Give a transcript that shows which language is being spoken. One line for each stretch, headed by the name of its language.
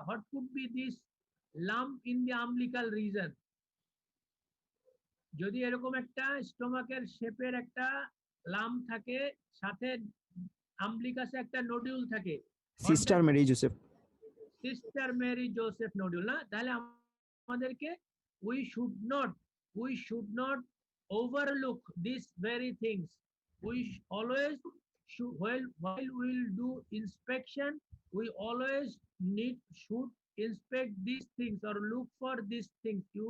English: What could be this lump in the umbilical region?
Bangla: যদি এরকম একটা স্টোমাকের শেপের একটা লাম্প থাকে, সাথে আম্বলিকাসে একটা নডিউল থাকে, sister Mary Joseph. Sister Mary Joseph nodule না, তাহলে আমাদেরকে
English: we should not overlook these very things. We always should, while we will do inspection, we always should inspect these things or look for these things.